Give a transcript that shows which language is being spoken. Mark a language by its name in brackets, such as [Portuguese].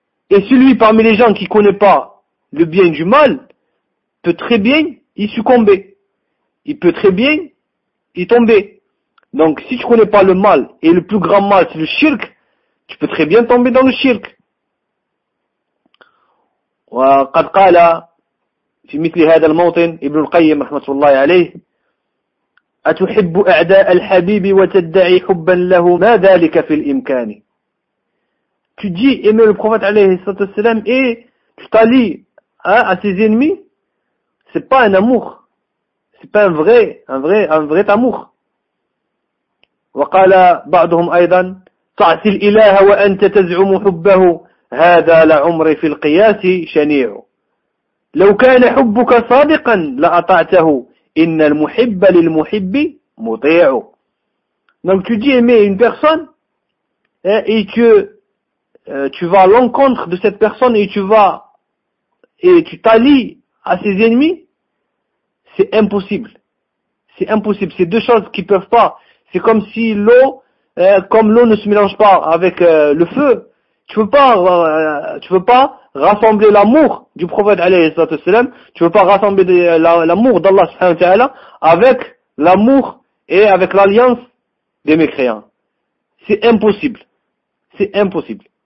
[French] Et celui parmi les gens qui ne connaît pas le bien du mal, peut très bien y succomber. Il peut très bien y tomber. Donc si tu ne connais pas le mal, et le plus grand mal c'est le shirk, tu peux très bien tomber dans le shirk. [Arabic] وقد قال في مثل هذا الموطن ابن القيم رحمة الله عليه أتحب أعداء الحبيب وتدعي حبا له ما ذلك في الإمكان. [French] Tu dis aimer le prophète [Arabic] عليه الصلاة والسلام [French] et tu t'allies à ses ennemis, c'est pas un amour. C'est pas un vrai amour. [Arabic] وقال بعضهم ايضا تعصي الاله وانت تزعم حبه هذا لعمري في القياس شنيع لو كان حبك صادقا لاطعته ان المحب للمحب مطيع. [French] Donc tu dis aimer une personne et que tu vas à l'encontre de cette personne et tu t'allies à ses ennemis, c'est impossible. C'est impossible. C'est deux choses qui peuvent pas. C'est comme si l'eau, comme l'eau ne se mélange pas avec le feu, tu veux pas rassembler l'amour du prophète [Arabic] alayhi salatu wasalam, [French] tu veux pas rassembler l'amour d'Allah [Arabic] subhanahu wa ta'ala [French] avec l'amour et avec l'alliance des mécréants. C'est impossible. C'est impossible.